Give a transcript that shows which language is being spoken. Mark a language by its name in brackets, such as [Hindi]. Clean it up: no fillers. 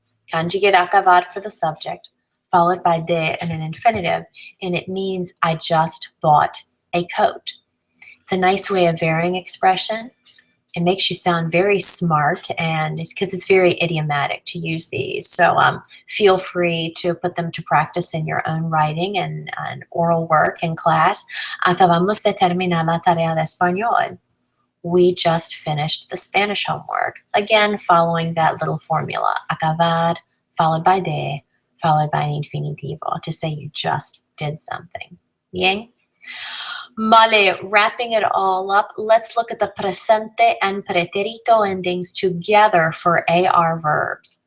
[English] Conjugate acabar for the subject, followed by de and an infinitive, and it means I just bought a coat. It's a nice way of varying expression. It makes you sound very smart, and it's because it's very idiomatic to use these. So feel free to put them to practice in your own writing and oral work in class. [Spanish] Acabamos de terminar la tarea de español. [English] We just finished the Spanish homework. Again, following that little formula. Acabar, followed by de, followed by an infinitivo, to say you just did something. [Spanish] Bien? [English] Vale, wrapping it all up, let's look at the presente and pretérito endings together for AR verbs.